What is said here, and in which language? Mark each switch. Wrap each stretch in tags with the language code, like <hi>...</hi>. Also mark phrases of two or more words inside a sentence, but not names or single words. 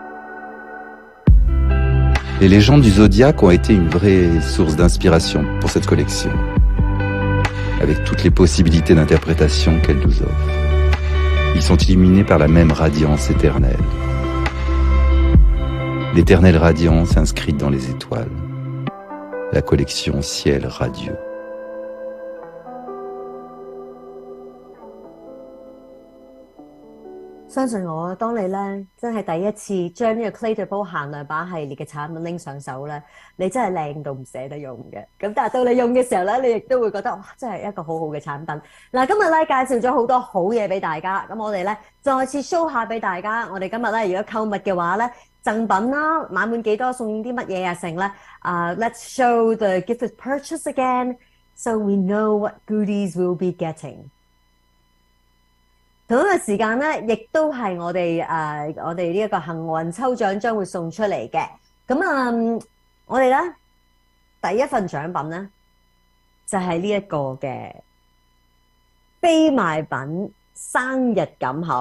<fr>Les légendes du zodiaque ont été une vraie source d'inspiration pour cette collection, avec toutes les possibilités d'interprétation qu'elle nous offre. Ils sont illuminés par la même radiance éternelle. L'éternelle radiance inscrite dans les étoiles. La collection Ciel radieux.</fr> <yue>相信我，當你咧真係第一次將呢個 Cle de Peau 限量版系列嘅產品拎上手咧，你真係靚到唔捨得用嘅。咁但係到你用嘅時候咧，你亦都會覺得哇，真係一個好好嘅產品。嗱，今日咧介紹咗好多好嘢俾大家，咁我哋咧再次 show 下俾大家。我哋今日咧如果購物嘅話咧，贈品啦，買滿幾多送啲乜嘢啊成咧 ？</yue> <en>Let's show the gift purchase again, so we know what goodies we'll be getting。</en> <yue>同一個時間咧，亦都係我哋呢一個幸運抽獎將會送出嚟嘅。咁我哋咧第一份獎品咧就係呢一個嘅非賣品生日錦盒。</yue>